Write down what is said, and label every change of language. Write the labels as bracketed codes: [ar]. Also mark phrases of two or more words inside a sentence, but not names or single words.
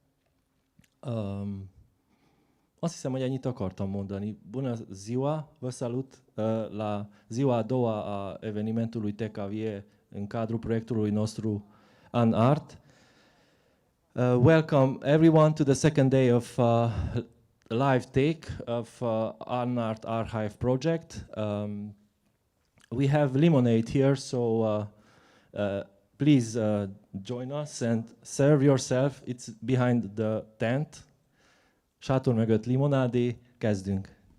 [hu] Azt hiszem, hogy ennyit akartam mondani. [ro] Bună ziua, vă salut la ziua a doua a evenimentului TECA VIE în cadrul proiectului nostru AnnART. [en] Welcome everyone to the second day of live take of AnnART Archive project. We have lemonade here, so please join us and serve yourself. It's behind the tent. [hu] Sátor mögött limonádé, kezdünk.